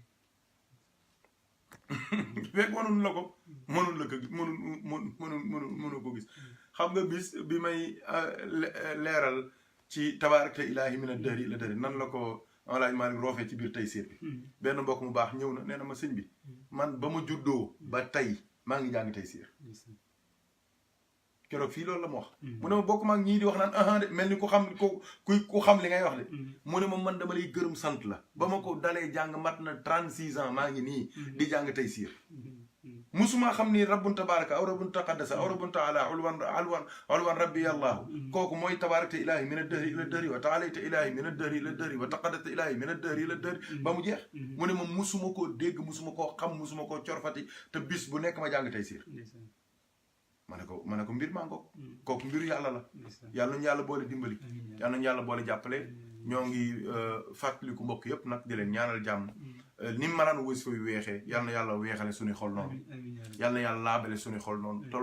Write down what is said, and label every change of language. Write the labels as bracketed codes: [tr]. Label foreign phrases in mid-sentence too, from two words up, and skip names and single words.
[wo] fekk wanul la ko mënul ko gis xam nga bis bi may leeral ci [ar] تباركت إلهي من الدهر إلى الدهر [wo] nan la ko walaay maa ngi roofee ci biir tey siir bi benn mbokk mu baax ñëw na nee na ma sëñ bi man ba ma juddoo ba tey maa ngi jàng tey siir keroog fii loolu la ma wax mu ne ma bokk maag ñii di wax naan aha de mel ni ku xam li ngay wax de mu ne ma man dama lay gërëm sant la ba ma ko dalee jàng mat na 36 ans maa ngi nii di jàng tey siir musuma xam ni [ar] ربٌّ تبارك أو ربٌّ تقدّس أو ربٌّ تعالى علوًا ربي الله [wo] kooku mooy [ar] تباركت إلهي من الدهر إلى الدهر وتعاليت إلهي من الدهر إلى الدهر وتقدست إلهي من الدهر إلى الدهر [wo] ba mu jeex mu ne ma musuma koo dégg musuma koo xam musuma koo corfati te bis bu nekk ma jàng tey siir ma ne ko mbir maa ngoog kooku mbiru yàlla la yàlla nañu yàlla boole dimbali yàlla nañu yàlla boole jàppale ñoo ngi fàttaliku mbokk yëpp nag di leen ñaanal jàmm ni malaan wasifa yu weexee yàlla na yàlla weexale suñuy xol noonu yàlla na yàlla laabale suñuy xol noonu te